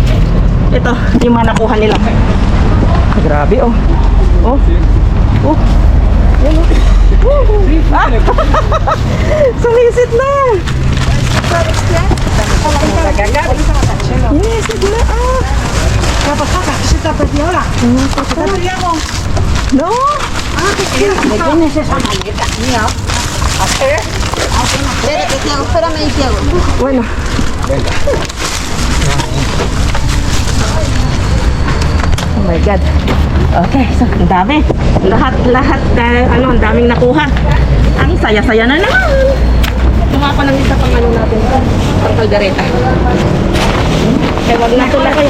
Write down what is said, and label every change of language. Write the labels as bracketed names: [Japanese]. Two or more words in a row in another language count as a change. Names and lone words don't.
[Filipino] Ito, yung mga nakuha nila. Grabe, oh. Oh. Oh. Yan, oh. Ah! Sumisid na! Sumisid na, ah! No? [Spanish] ¿De quién es esa maleta? Mía. Espérate, Tiago, espérame ahí, Tiago. Bueno. [English] Oh my God. [Filipino] Okay, so ang dami. Lahat, ang daming nakuha. Ang saya-saya na naman. Kuha ko ng isa pang ano natin. Pang kaldereta. Kaya wag na ito lang kayo.